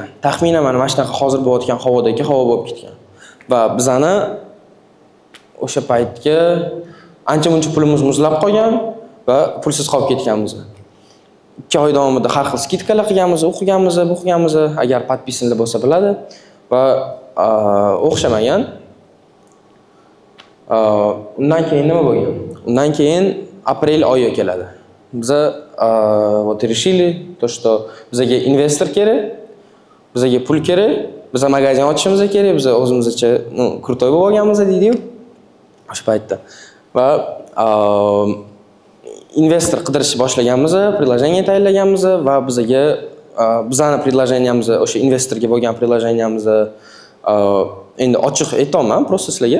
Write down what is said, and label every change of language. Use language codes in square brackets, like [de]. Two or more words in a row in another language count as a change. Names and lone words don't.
[uz] Taxminan mana shunaqa hozir bo'layotgan havodagi havo bo'lib ketgan. Va bizani o'sha paytga ancha-muncha pulimiz muzlab qolgan va pulsiz qolib ketganmiz. 2 oy davomida har xil skidkalar qilganmiz, o'qiganmiz, agar podpisanlar bo'lsa biladi va o'xshamagan. Undan keyin nima bo'lgan? Undan keyin aprel oyi keladi. Biz [ru] вот решили то, что [uz] bizga investor kerak, bizga pul kerak, biz magazin ochishimiz kerak, biz o'zimizcha krutoy bo'lib olganmiz deydi-yu o'sha paytda. Va investor qidirishni boshlaganmiz, приложение tayyorlaganmiz va bizani предложениemiz o'sha investorga bo'lgan предложениemiz endi ochiq aytaman, просто sizlarga.